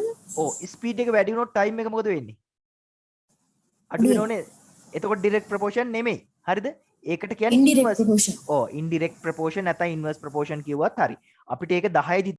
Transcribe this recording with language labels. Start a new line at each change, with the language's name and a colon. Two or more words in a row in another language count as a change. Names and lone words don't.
Sinhala: ඔව් speed එක වැඩි වුණොත් time එක මොකද වෙන්නේ අඩු වෙනවනේ එතකොට
English: direct proportion
Sinhala: නෙමෙයි හරිද ඒකට කියන්නේ
English: Indirect inverse proportion. indirect proportion
Sinhala: නැත්නම්
English: inverse proportion
Sinhala: කිව්වත් හරි අපිට ඒක 10